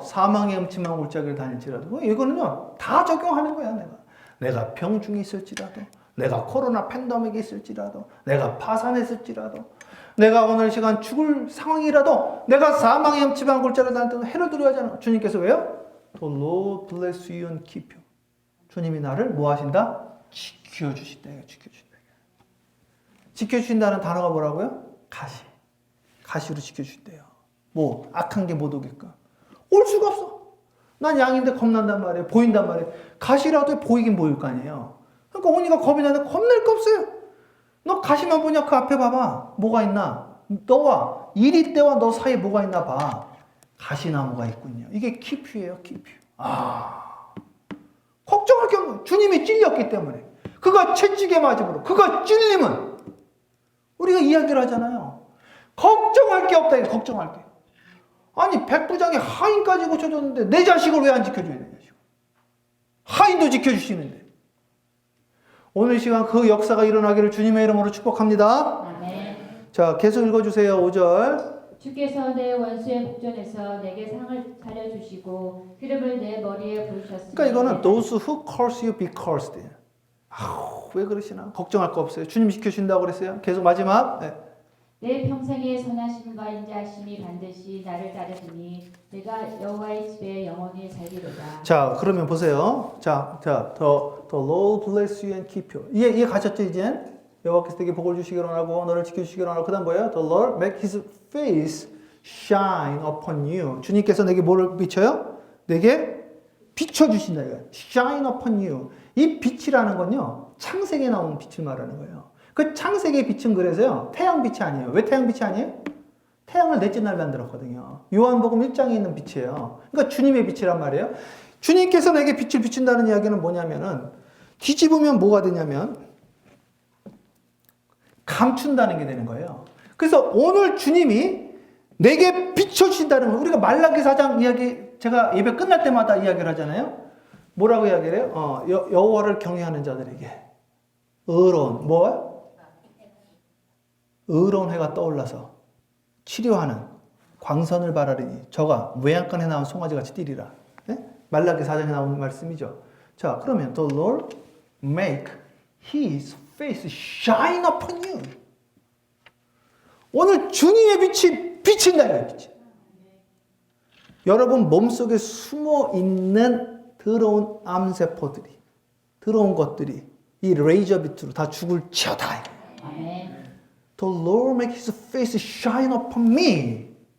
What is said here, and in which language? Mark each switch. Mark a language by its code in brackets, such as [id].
[ko] 사망의 음침한 골짜기를 다닐지라도. 이거는요, 다 적용하는 거야, 내가 병중에 있을지라도, 내가 코로나 팬데믹에 있을지라도, 내가 파산했을지라도, 내가 오늘 시간 죽을 상황이라도, 내가 사망의 음침한 골짜기를 다닐 때도 해를 두려워하지 않아. 주님께서 왜요? [en] The Lord bless you and keep you. [ko] 주님이 나를 뭐 하신다? 지켜주신다. 지켜주신다. 지켜주신다는 단어가 뭐라고요? 가시. 가시로 지켜주신대요. 뭐 악한 게 못 오게끔. 올 수가 없어. 난 양인데 겁난단 말이에요. 보인단 말이에요. 가시라도 보이긴 보일 거 아니에요. 그러니까 오니까 겁이 나는데 겁낼 거 없어요. 너 가시만 보냐? 그 앞에 봐봐. 뭐가 있나? 너와 이리 때와 너 사이에 뭐가 있나 봐. 가시나무가 있군요. 이게 키퓨예요. 키퓨. 걱정할 게 없는 주님이 찔렸기 때문에. 그가 채찍에 맞음으로 그가 찔림은 우리가 이야기를 하잖아요. 걱정할 게 없다. 걱정할 게. 아니 백부장이 하인까지 고쳐줬는데 내 자식을 왜 안 지켜줘야 되냐. 하인도 지켜주시는데. 오늘 시간 그 역사가 일어나기를 주님의 이름으로 축복합니다. 아멘. 자, 계속 읽어주세요. 5절. 주께서 내 원수의 목전에서 내게 상을 차려주시고 기름을 내 머리에 부으셨으니. 그러니까 이거는 [en] those who curse you be cursed. [ko] 왜 그러시나? 걱정할 거 없어요. 주님 지켜주신다고 그랬어요. 계속 마지막. 네. 내 평생의 선하심과 인자하심이 반드시 나를 따르더니 내가 여호와의 집에 영원히 살리로다. 자, 그러면 보세요. [en] the Lord bless you and keep you. [ko] 이해 가셨죠, 이제? 여호와께서 내게 복을 주시기를 원하고 너를 지켜주시기를 원하고 그다음 뭐예요? [en] The Lord make His face shine upon you. [ko] 주님께서 내게 뭐를 비춰요? 내게 비춰주신다. 이거예요. [en] Shine upon you. [ko] 이 빛이라는 건요, 창세기에 나오는 빛을 말하는 거예요. 그 창세기의 빛은 그래서요, 태양빛이 아니에요. 왜 태양빛이 아니에요? 태양을 넷째 날 만들었거든요. 요한복음 1장에 있는 빛이에요. 그러니까 주님의 빛이란 말이에요. 주님께서 내게 빛을 비춘다는 이야기는 뭐냐면은, 뒤집으면 뭐가 되냐면, 감춘다는 게 되는 거예요. 그래서 오늘 주님이 내게 비춰주신다는 거, 우리가 말라기 4장 이야기, 제가 예배 끝날 때마다 이야기를 하잖아요. 뭐라고 이야기를 해요? 여호와를 경외하는 자들에게 의로운, 뭐야? 의로운 해가 떠올라서 치료하는 광선을 바라리니 저가 외양간에 나온 송아지같이 뛰리라. 네? 말라기 4장에 나오는 말씀이죠. 자, 그러면 [en] the Lord make His face shine upon you. [ko] 오늘 주님의 빛이 비친다 이거예요. 빛이. 여러분 몸속에 숨어 있는 더러운 암세포들이, 더러운 것들이 이 레이저 빛으로 다 죽을지어다. 아멘. [en] The Lord make His face shine upon me.